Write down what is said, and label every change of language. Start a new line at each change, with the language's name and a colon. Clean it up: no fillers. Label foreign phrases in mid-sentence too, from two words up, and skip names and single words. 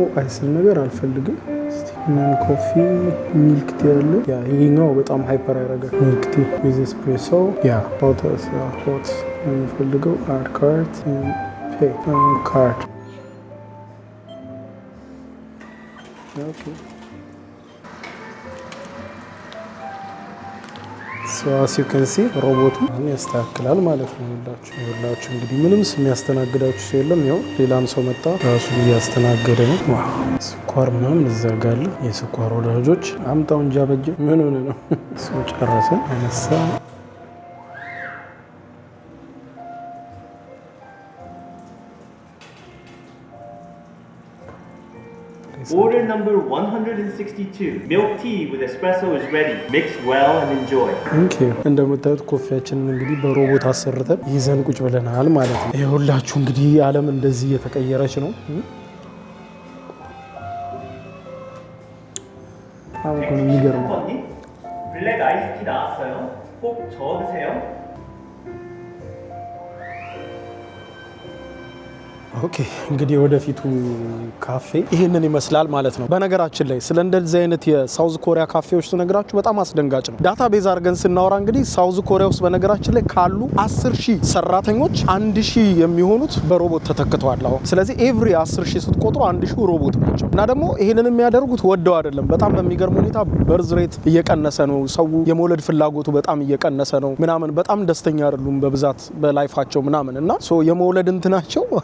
Amharic: አይስል ነገር አልፈልግም። ምን
English: coffee milk tea
Amharic: ያለ ያ ይሄኛው በጣም ሃይፐር ያደርጋል።
English: milk tea with espresso
Amharic: ያ ሆት የምፈልገው
English: add card pay card
Amharic: ኦኬ።
English: as you can see
Amharic: ሮቦቱ ያስተካክላል ማለት ነው። ሁላችሁ እንግዲህ ምንም የሚያስተናግዳችሁ ሰው የለም። ያው ሌላም ሰው መጣ ራሱ እያስተናገደ ነው። ስኳር ምናምን እዘጋለ። የስኳር ወዳጆች አምጣው እንጂ አበጀ ምን ሆነ ነው? ሰው ጨረሰ አነሳ።
English: Order number 162. Milk tea with espresso is ready. Mix well and enjoy. Okay.
Amharic: እንደምታዩት ኮፊያችንን እንግዲህ በሮቦት አሰርተን ይዘን ቁጭ ብለናል ማለት ነው። ይኸውላችሁ እንግዲህ ዓለም እንደዚህ እየተቀየረች ነው። እኮ ነው የሚገርመው።
Korean: 셰프언니 블랙 아이스티 나왔어요. 꼭 저어 드세요.
Amharic: ኦኬ እንግዲህ ወደፊቱ ካፌ ይሄንን ይመስላል ማለት ነው። በነገራችን ላይ ስለ እንደዚህ አይነት የሳውዝ ኮሪያ ካፌዎች ስነግራችሁ በጣም አስደንጋጭ ነው። ዳታቤዝ አድርገን ስናወራ እንግዲህ ሳውዝ ኮሪያ ውስጥ በነገራችን ላይ ካሉ 10,000 ሰራተኞች 1,000 የሚሆኑት በሮቦት ተተክተዋል አሁን። ስለዚህ ኤቭሪ 10,000 ስትቆጥሩ 1,000 ሮቦት ናቸው። እና ደግሞ ይሄንን የሚያደርጉት ወደው አይደለም። በጣም በሚገርም ሁኔታ
English: birth rate
Amharic: እየቀነሰ ነው። ሰው የመውለድ ፍላጎቱ በጣም እየቀነሰ ነው ምናምን። በጣም ደስተኛ አይደሉም በብዛት በላይፋቸው ምናምን እና ሶ የመውለድ እንትናቸው